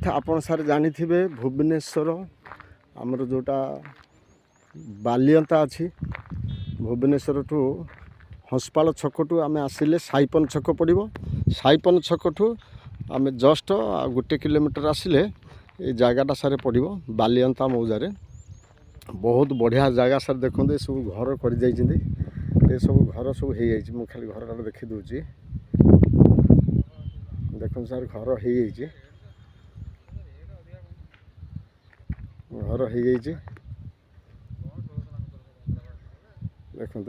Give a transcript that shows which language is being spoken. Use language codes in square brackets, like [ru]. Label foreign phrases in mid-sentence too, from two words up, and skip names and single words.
[or] ଆପଣ ସାର୍ ଜାଣିଥିବେ ଭୁବନେଶ୍ୱର ଆମର ଯେଉଁଟା ବାଲିଅନ୍ତା ଅଛି, ଭୁବନେଶ୍ୱରଠୁ ହଂସପାଳ ଛକଠୁ ଆମେ ଆସିଲେ ସାଇପନ ଛକ ପଡ଼ିବ। ସାଇପନ ଛକଠୁ ଆମେ ଜଷ୍ଟ 1 କିଲୋମିଟର ଆସିଲେ ଏଇ ଜାଗାଟା ସାରେ ପଡ଼ବ ବାଲିଅନ୍ତା ମୌଜାରେ। ବହୁତ ବଢ଼ିଆ ଜାଗା ସାର୍। ଦେଖନ୍ତୁ ଏସବୁ ଘର କରିଯାଇଛନ୍ତି, ଏସବୁ ଘର ସବୁ ହେଇଯାଇଛି। ମୁଁ ଖାଲି ଘରଟା ଦେଖିଦେଉଛି। ଦେଖନ୍ତୁ ସାର୍, ଘର ହେଇଯାଇଛି, ଘର ହେଇଯାଇଛି ଦେଖନ୍ତୁ।